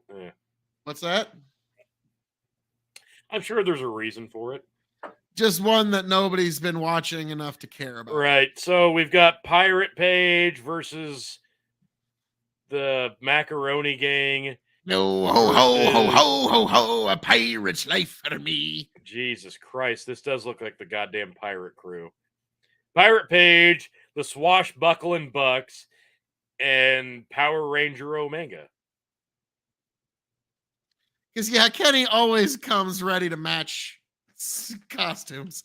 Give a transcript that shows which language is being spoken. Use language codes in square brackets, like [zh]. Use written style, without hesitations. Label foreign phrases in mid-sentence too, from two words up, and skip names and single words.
[en] What's that? I'm sure there's a reason for it. Just one that nobody's been watching enough to care about. Right. So we've got Pirate Page versus the Macaroni Gang. No, ho, ho, ho, ho, ho, ho, a pirate's life for me. Jesus Christ, this does look like the goddamn pirate crew. Pirate Page, the Swashbuckling Bucks, and Power Ranger Omega. Because, yeah, Kenny always comes ready to match costumes.